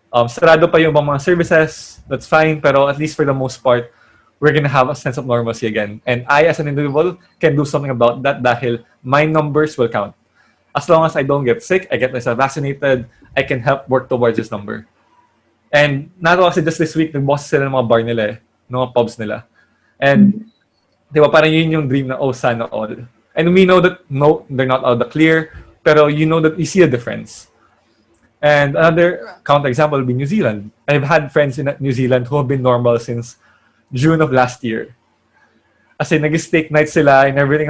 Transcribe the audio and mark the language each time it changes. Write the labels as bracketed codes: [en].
[tl] Sarado pa yung mga services, [en] that's fine, pero at least for the most part, we're gonna have a sense of normalcy again. And I, as an individual, can do something about that dahil my numbers will count. As long as I don't get sick, I get myself vaccinated, I can help work towards this number. [tl] And nato kasi [en] just this week, [tl] nag-boss sila ng mga bar nila ng mga pubs nila. And, di ba, parang yun yung dream na, sana all. [en] And we know that, no, they're not all the clear, pero you know that you see a difference. And another counterexample will be New Zealand. I've had friends in New Zealand who have been normal since June of last year. As in, nag-steak night sila and everything.